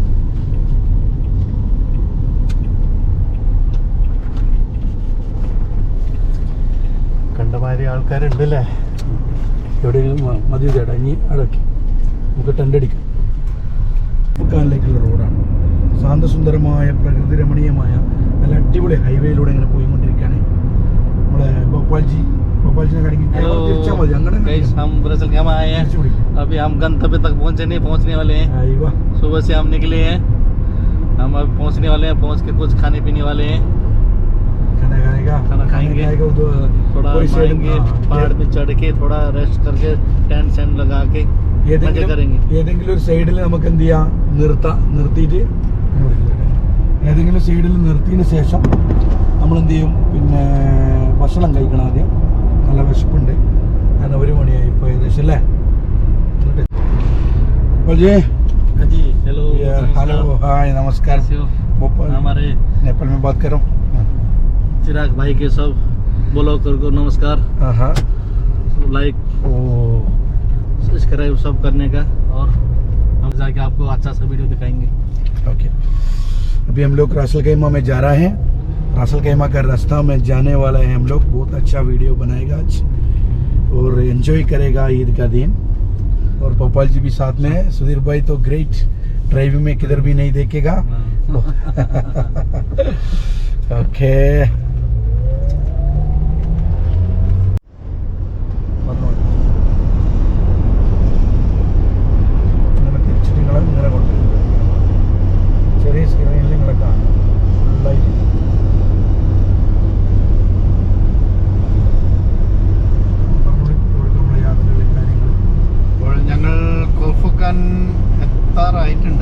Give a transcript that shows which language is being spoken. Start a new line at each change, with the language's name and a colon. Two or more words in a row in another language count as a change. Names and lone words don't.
Malayalam: കണ്ടമാതിരി ആൾക്കാരുണ്ടല്ലേ. എവിടെയെങ്കിലും മതി ചേട്ടാ, ഇനി അടക്കി നമുക്ക് ടെൻ്റ് അടിക്കാം. ലേക്കുള്ള റോഡാണ്. ശാന്തസുന്ദരമായ പ്രകൃതി രമണീയമായ നല്ല അടിപൊളി ഹൈവേയിലൂടെ ഇങ്ങനെ പോയിക്കൊണ്ടിരിക്കുകയാണ്. നമ്മളെ भोपाल तिरछा मत अंगने
Hindi: हम दरअसल हम आए हैं, अभी हम गंतव्य तक पहुंचने वाले हैं। सुबह से हम निकले हैं, हम अब पहुंचने वाले हैं। पहुंच के कुछ खाने पीने वाले हैं, खाना खाएंगे, थोड़ा घूमेंगे, पहाड़ पे चढ़ के थोड़ा रेस्ट करके टेंट सेंट लगा के मजे करेंगे.
Malayalam: ഏതെങ്കിലും ഒരു സൈഡിൽ നമുക്ക് എന്ത് ചെയ്യാം, നിർത്തിയിട്ട് ഏതെങ്കിലും സൈഡിൽ നിർത്തിയതിന് ശേഷം നമ്മൾ എന്ത് ചെയ്യും, പിന്നെ ഭക്ഷണം കഴിക്കണം. ആദ്യം നല്ല വിശപ്പുണ്ട്, കാരണം 1 മണിയായി ഇപ്പോൾ ഏകദേശം അല്ലേ.
Hindi: हेलो हेलो हाय नमस्कार. हमारे नेपाल में बात कर रहा हूँ. चिराग भाई के सब ब्लॉगर को नमस्कार.
English: like subscribe
Hindi: सब करने का, और हम जाके आपको अच्छा सा वीडियो दिखाएंगे. ओके. अभी हम लोग रासल कैमा में जा रहे हैं. रासल कैमा का रास्ता में जाने वाला है हम लोग. बहुत अच्छा वीडियो बनाएगा आज और एंजॉय करेगा ईद का दिन. और भोपाल जी भी साथ में है. सुधीर भाई तो ग्रेट, ड्राइविंग में किधर भी नहीं देखेगा. ओके.
Malayalam: ചെറിയ സ്ക്രീനിൽ നിങ്ങളെ കാണാം ഫുള്ളായിട്ട്. അപ്പോൾ ഞങ്ങൾ കോർഫുഖാൻ എത്താറായിട്ടുണ്ട്.